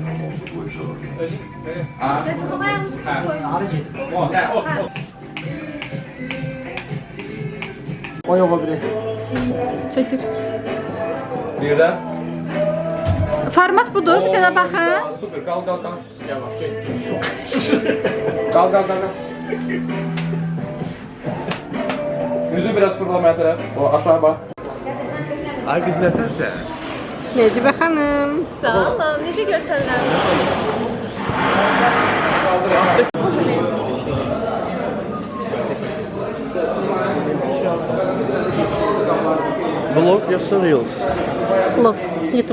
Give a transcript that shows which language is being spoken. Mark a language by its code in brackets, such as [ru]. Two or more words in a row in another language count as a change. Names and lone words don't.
[az] O yola biri. Çəkir. Bir de. Format budur, bir dənə baxın. [tr] Süper, kal. Yavaş, çek. Kal. Yüzü biraz fırlamaya taraf. O aşağı bak. Ay kız nefes ya. [az] Necibə xanım. Sağ olun, necə görsənirəm? Vlog yoxsa Reels? Vlog, YouTube.